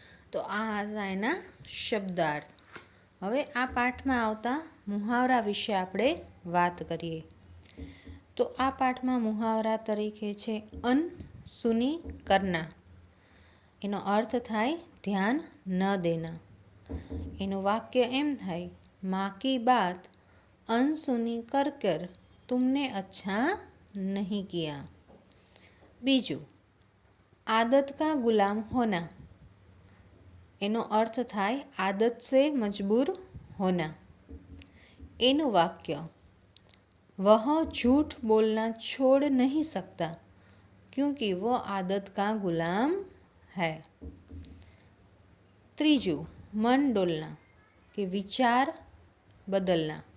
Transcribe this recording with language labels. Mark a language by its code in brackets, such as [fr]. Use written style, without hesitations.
[gu] તો આ હતા એના શબ્દાર્થ. હવે આ પાઠમાં આવતા મુહાવરા વિશે આપણે વાત કરીએ. તો આ પાઠમાં મુહાવરા તરીકે છે અનસુની કરના. એનો અર્થ થાય [hi] ધ્યાન ન દેના. [gu] એનું વાક્ય એમ થાય [hi] માँ की बात अनसुनी कर कर तुमने अच्छा नहीं किया. [gu] બીજું [hi] आदत का गुलाम होना. [gu] એનો અર્થ થાય [hi] આદત से मजबूर होना. [gu] એનું વાક્ય [hi] वह झूठ बोलना छोड़ नहीं सकता क्योंकि वो आदत का गुलाम है. [gu] ત્રીજું [hi] मन डोलना કે विचार बदलना.